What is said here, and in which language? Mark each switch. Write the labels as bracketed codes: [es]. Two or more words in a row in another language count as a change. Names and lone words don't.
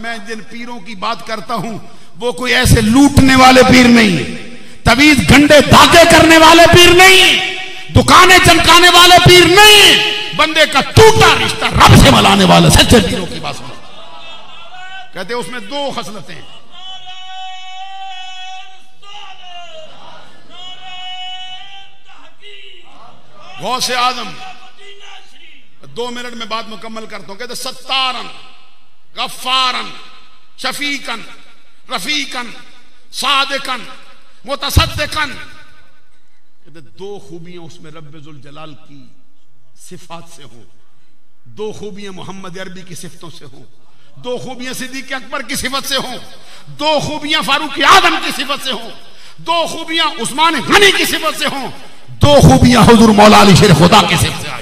[ur] میں جن پیروں کی بات کرتا ہوں وہ کوئی ایسے لوٹنے والے پیر نہیں, تویز گھنڈے دھاگے کرنے والے پیر نہیں, دکانیں چمکانے والے پیر نہیں, بندے کا ٹوٹا رشتہ رب سے ملانے والے سچے پیروں کی بات سنا. کہتے اس میں 2 خصلتیں. غوث اعظم 2 منٹ میں بات مکمل کرتا ہوں. [ar] کہتے ستارن, غفارن, شفیقن, رفیقن, صادقن, متصدقن. [ur] کہتے 2 خوبیاں اس میں رب ذوالجلال کی صفات سے ہوں, 2 خوبیاں محمد عربی کی صفتوں سے ہوں, 2 خوبیاں صدیق اکبر کی صفت سے ہوں, 2 خوبیاں فاروق اعظم کی صفت سے ہوں, 2 خوبیاں عثمان غنی کی صفت سے ہوں, 2 خوبیاں حضور مولا علی شیر خدا کی صفت سے آئی.